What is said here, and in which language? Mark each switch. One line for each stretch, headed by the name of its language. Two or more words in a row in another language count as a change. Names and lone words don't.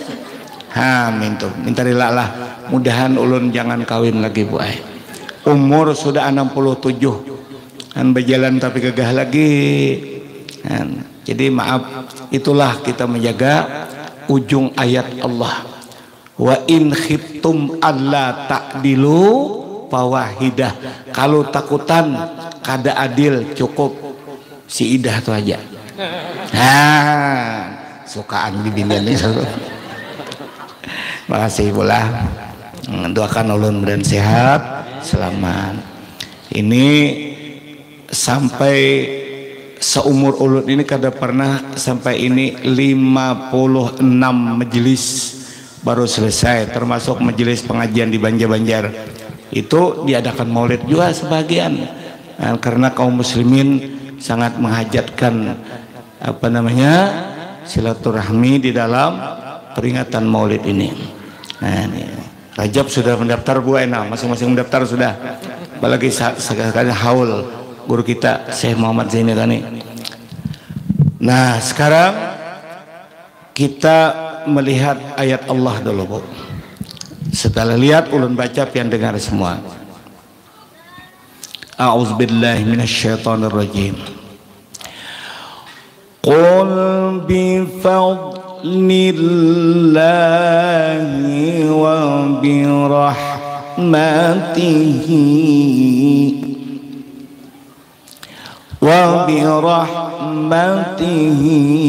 Banjar: Minta lah. Mudahan ulun jangan kawin lagi bu. Umur sudah 67. Han berjalan tapi gagah lagi. Jadi maaf, itulah kita menjaga ujung ayat Allah.
Arabic: وإن خفتم ألا تعدلوا فواحدة.
Banjar: Kalau takutan kada adil cukup si idah itu aja. Sukaan bibinian ini. Makasih pula. Doakan ulun dan sehat, selamat. Ini sampai seumur ulun ini kada pernah sampai ini 56 majelis baru selesai, termasuk majelis pengajian di Banjar-Banjar.
Indonesian: Itu diadakan maulid juga sebagian, karena kaum muslimin sangat menghajatkan silaturahmi di dalam peringatan maulid ini.
Banjar: Nah, ini Rajab sudah mendaftar Bu Ena, masing-masing mendaftar sudah. Apalagi sekali haul guru kita Syekh Muhammad Zaini Kani. Nah, sekarang kita melihat ayat Allah dulu Bu. Setelah lihat ulun baca pian dengar semua.
Arabic: أعوذ بالله من الشيطان الرجيم. قل بفضل الله وبرحمته وبرحمته